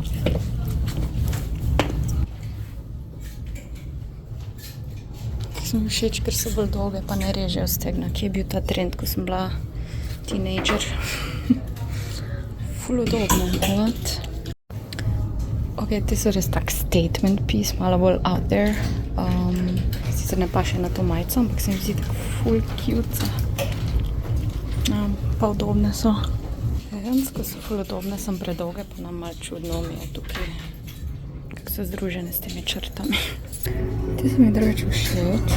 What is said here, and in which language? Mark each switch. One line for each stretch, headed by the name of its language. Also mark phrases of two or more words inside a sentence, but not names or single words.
Slovenian: So mi všeč, ker so bolj dolge, pa ne režejo stegna, ki je bil ta trend, ko sem bila teenager. Ful udobne, what? Ok, te so res tak
English: statement piece,
Slovenian: malo bolj
English: out there.
Slovenian: Sicer ne paše na to majico, ampak se mi zdi tako ful cute. Pa udobne so. Dejansko so ful udobne, sem predolge, pa nam malo čudno mi je tukaj, kako so združene s temi črtami. Te so mi drugače všeč.